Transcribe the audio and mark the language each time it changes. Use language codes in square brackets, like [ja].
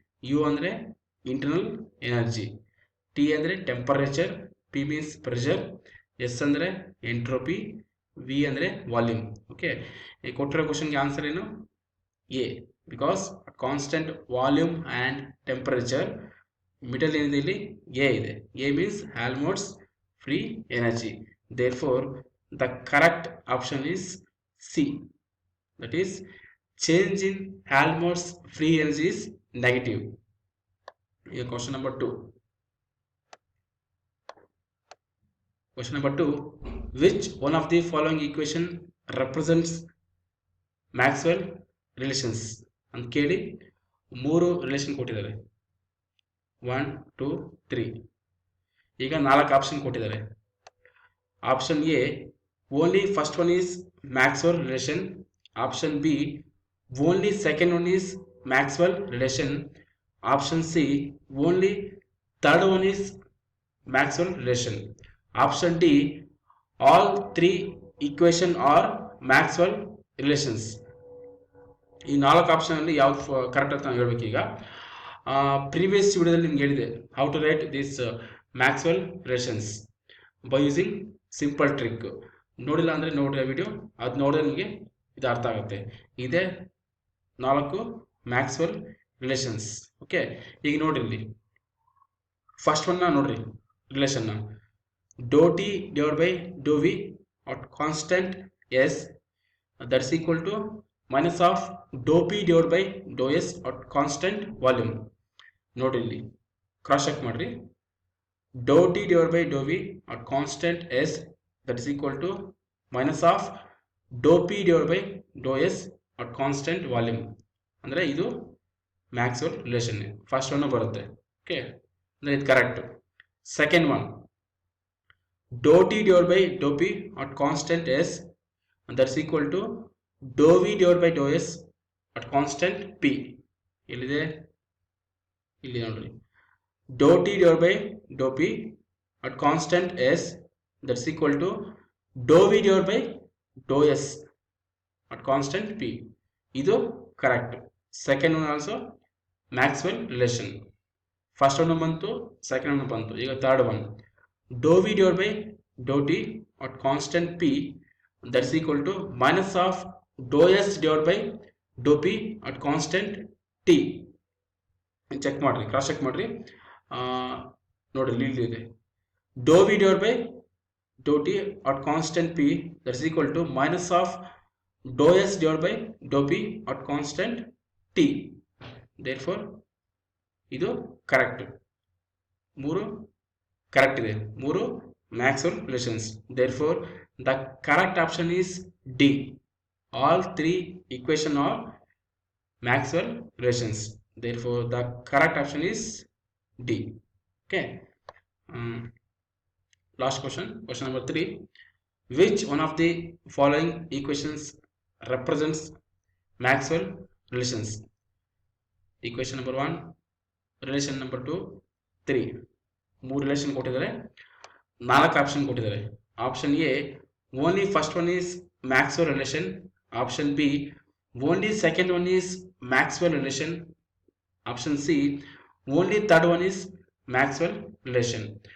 [kn] You ಅಂದರೆ internal energy. T ಅಂದರೆ temperature. P means pressure. S ಅಂದರೆ ಎಂಟ್ರೋಪಿ. ವಿ ಅಂದರೆ ವಾಲ್ಯೂಮ್. ಓಕೆ, ಈ ಕೊಟ್ಟಿರೋ ಕ್ವಶನ್ಗೆ ಆನ್ಸರ್ ಏನು? [en] A, because constant volume and temperature. [kn] Middle ಏನಿದೆ ಇಲ್ಲಿ? ಎ ಇದೆ. A means ಹ್ಯಾಲ್ಮೋಟ್ಸ್ free energy. [en] Therefore the correct option is C, that is change in Helmholtz free energy is negative. Here question number 2. Question number 2, which one of the following equation represents Maxwell relations [kn] ಅಂತ ಕೇಳಿ 3 relation ಕೊಟ್ಟಿದ್ದಾರೆ, [en] 1 2 3. [kn] ಈಗ 4 option ಕೊಟ್ಟಿದ್ದಾರೆ. [en] Option A only first one is Maxwell relation, option B only second one is Maxwell relation, option C only third one is Maxwell relation, option D all 3 equation are Maxwell relations. [kn] ಈ 4 option ಅಲ್ಲಿ ಯಾವ್ದು correct ಅಂತ ನಾನು ಹೇಳ್ಬೇಕು. ಈಗ previous ವಿಡಿಯೋದಲ್ಲಿ ನಿಮ್ಗೆ ಹೇಳಿದೆ [en] How to write this Maxwell relations by using simple trick. [kn] ನೋಡಿಲ್ಲ ಅಂದರೆ ನೋಡ್ರಿ ಆ ವಿಡಿಯೋ, ಅದು ನೋಡಿದ್ರೆ ನಿಮಗೆ ಇದು ಅರ್ಥ ಆಗುತ್ತೆ. ಇದೇ 4 ಮ್ಯಾಕ್ಸ್ವೆಲ್ ರಿಲೇಷನ್ಸ್. [en] Okay, ಈಗ ನೋಡ್ರಿ ಇಲ್ಲಿ ಫಸ್ಟ್ ಒನ್ನ ನೋಡ್ರಿ ರಿಲೇಷನ್ನ, dou T divide by dou V at constant S that is equal to minus of dou P divide by dou S at constant volume. [kn] ನೋಡ್ರಿ ಇಲ್ಲಿ ಕ್ರಾಸ್ ಚೆಕ್ ಮಾಡ್ರಿ. [en] Dou T divide by dou V at constant S that is equal to minus of dou p divided by dou s at constant volume. [kn] ಅಂದರೆ ಇದು Maxwell relation. First one ಬರುತ್ತೆ. Okay, ಅಂದರೆ ಇದು correct. [en] Second one dou T divide by dou P at constant S that is equal to dou V divide by dou S at constant P. [kn] ಎಲ್ಲಿದೆ? ಇಲ್ಲಿ ನೋಡ್ರಿ. [en] Dou T divide by dou P at constant S that's equal to dou v divided by dou s at constant p. [kn] ಇದು correct. [en] Second one also Maxwell relation. First one ಬಂತು, second one ಬಂತು. ಈಗ third one dou v divided by dou t at constant p that's equal to minus of dou s divided by dou p at constant t. Check ಮಾಡ್ರಿ, cross check ಮಾಡ್ರಿ. [kn] ನೋಡ್ರಿ ಇಲ್ಲಿ ಇದೆ [en] dou v divided by dou t at constant p that is equal to minus of dou s divided by dou p at constant t. therefore [kn] ಇದು correct. ಮೂರು correct ಇದೆ, ಮೂರು Maxwell relations. [en] therefore the correct option is D. all three equation are Maxwell relations. therefore the correct option is D. Okay. Last question number 3. which one of the following equations represents Maxwell relations? equation number 1, relation number 2, 3. [kn] ಮೂರು relation ಕೊಟ್ಟಿದ್ದಾರೆ, 4 option ಕೊಟ್ಟಿದ್ದಾರೆ. [en] Option A only first one is Maxwell relation. Option B only second one is Maxwell relation. Option C only third one is Maxwell relation.